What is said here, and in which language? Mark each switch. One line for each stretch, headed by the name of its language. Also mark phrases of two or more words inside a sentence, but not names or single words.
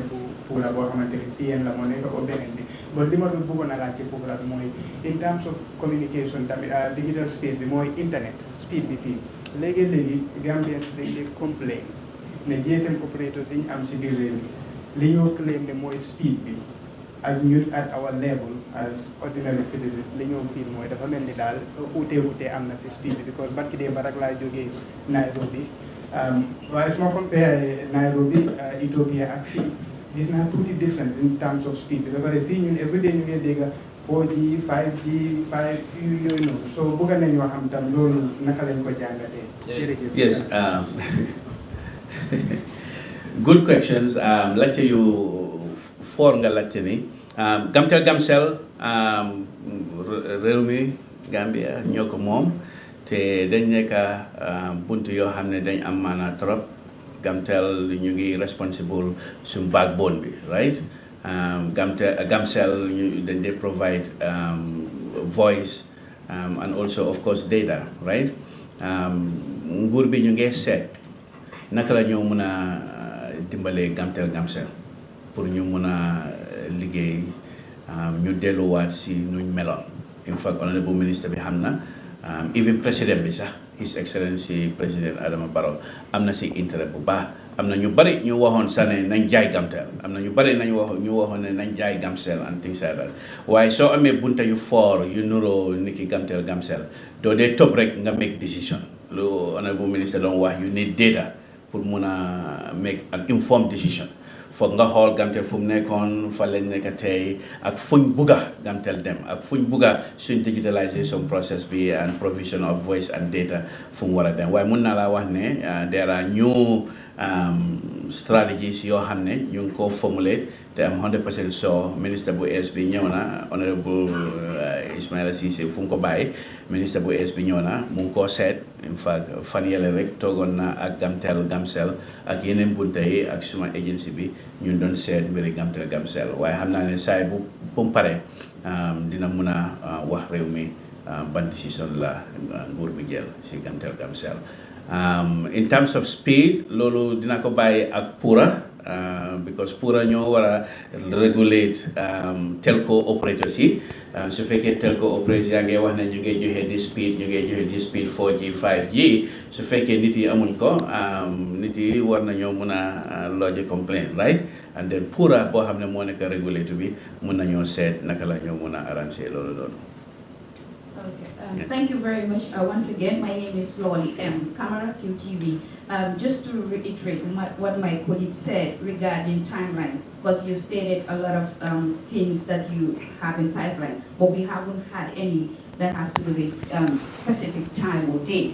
Wolof: bu la boo xamante ni si yéen la moo nekk o beneen bi bon li ma doon bëggoon a laajte foofu la mooy
English: in terms of communication
Wolof: tamit
English: digital space
Wolof: bi mooy
English: internet speed
Wolof: bi fii léegi Gambians dañ lay complain ne
English: GSM operators
Wolof: yi ñu am si biir réew mi li ñoo claim ne mooy speed bi ak ñun
English: at our level as ordinary citizens
Wolof: li ñoo feel mooy dafa mel ni daal uute am na si speed bi because barki dee ba rek laa jógee Nairobi waaye su ma compare Nairobi Ethiopia ak fii gis naa tuuti
English: difference in terms of speed
Wolof: bi ba pare fii ñun everyday ñu ngi dégg 4G 5G 5 yooyu noonu so bëgg nañu wax am tam loolu naka lañ ko jàngatee. jërëjëf.
English: Yes. Good questions.
Wolof: Laajte yu for nga laajte ni Gamtel Gamcel réew mi Gambia ñoo ko moom te dañ nekk buntu yoo xam ne dañ am maanaa trop Gamtel ñu ngi responsible suñu backbone bi right Gamcel dañ dey
English: provide voice and also of course data right
Wolof: nguur bi ñu ngi seet naka la ñoo mën a dimbalee Gamtel Gamcel pour ñu mën a liggéey ñu delluwaat si nuñ meloon
English: in fact honorable minister
Wolof: bi xam na even président bi sax
English: His Excellency
Wolof: Président Adama Barrow am na si intérêt bu baax am na ñu bari ñu waxoon sax ne nañ jaay Gamtel am na ñu bari ñu waxoon ne nañ jaay Gamcel
English: and things like that
Wolof: waaye soo amee bunta yu fort yu nuroo niki Gamtel Gamcel doo dee topp rek nga
English: make decision
Wolof: lu
English: honorable minister
Wolof: doon wax
English: you need data
Wolof: pour mun a
English: make an informed decision
Wolof: foog nga xool Gamtel fu mu nekkoon fa lañ nekk tey ak fuñ bugga Gamtel dem ak fuñ bugga suñ
English: digitalisation process
Wolof: bi
English: and provision of voice and data
Wolof: fu mu war a dem waaye mun naa laa wax ne
English: there are new strategies
Wolof: yoo xam ne ñu ngi ko formulate te am 100% sure ministre bu ees bi ñëw na honorable Ismaila Ceesay fu mu ko bàyyi ministre bu ees bi ñëw na mu ngi koo seet
English: in fact
Wolof: fan yële rek toogoon na ak Gamtel Gamcel ak yeneen bunta yi ak suma agency bi ñun doon seet mbiri Gamtel Gamcel waaye xam naa ne saay bu mu paree dina mun a wax réew mi ban décision la nguur bi jël si Gamtel Gamcel
English: in terms of speed
Wolof: loolu dina ko bàyyi ak Pura because Pura ñoo war a
English: regulate telco operators
Wolof: yi su fekkee
English: telco operators
Wolof: yaa ngi wax ne ñu ngi joxe di speed 4G 5G su fekkee nit yi amuñ ko nit yi war nañoo mun a
English: lodge complaint right and then
Wolof: Pura boo xam ne moo nekk regulator bi mun nañoo seet naka la ñoo mun a arranger loolu loolu.
English: Okay. Thank you very much. Once again, my name is Lolly M. Camera QTV. Just to reiterate what my colleague said regarding timeline, because you've stated a lot of things that you have in pipeline, but we haven't had any that has to do with specific time or date.